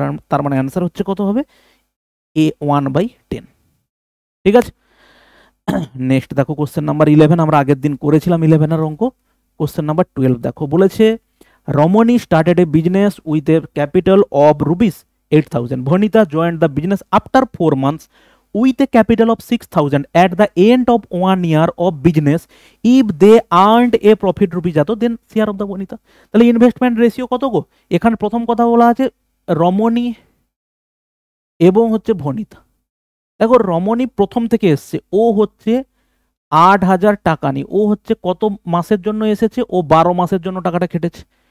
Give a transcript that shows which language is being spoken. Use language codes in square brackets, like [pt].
[bn] তার মানে অ্যান্সার হচ্ছে কত হবে এ 1/10। ঠিক আছে, নেক্সট দেখো কোশ্চেন নাম্বার 11, আমরা আগের দিন করেছিলাম 11 এর অঙ্ক। কোশ্চেন নাম্বার 12 দেখো, বলেছে [en] Ramani started a business with a capital of ₹8,000. Vanita joined the business after 4 months with a capital of 6,000 at the end of 1 year of business. If they earned a profit rupees [bn] এত, [en] then share of the Vanita. [bn] তাহলে investment ratio কত গো, এখানে প্রথম কথা বলা আছে রমণী এবং হচ্ছে ভনিতা। দেখো রমণী প্রথম থেকে এসছে, ও হচ্ছে 8,000 টাকা নিয়ে, ও হচ্ছে কত মাসের জন্য এসেছে, ও 12 মাসের জন্য টাকাটা খেটেছে।